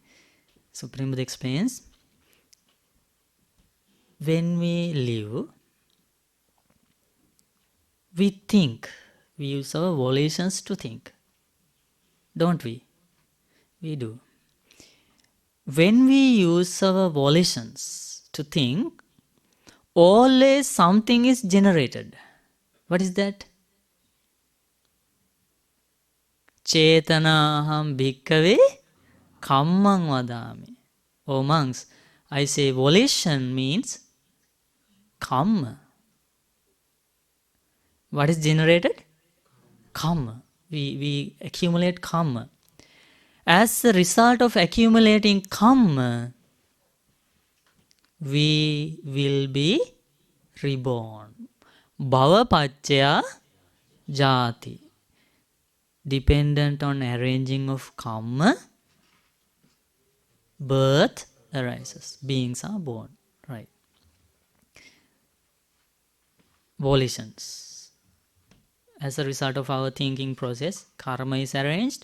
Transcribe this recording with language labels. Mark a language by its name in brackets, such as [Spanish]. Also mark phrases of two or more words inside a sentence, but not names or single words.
[English] Supreme Buddha explains, when we live, we think. We use our volitions to think. Don't we? We do. When we use our volitions to think, always something is generated. What is that? [Pali] Chetanaham bhikkhave kammang vadami. [English] Oh monks, I say volition means kamma. What is generated? Karma. We accumulate karma. As a result of accumulating karma, we will be reborn. [Pali] Bhava pacchaya jati. [English] Dependent on arranging of karma, birth arises. Beings are born. Right. Volitions. As a result of our thinking process, karma is arranged.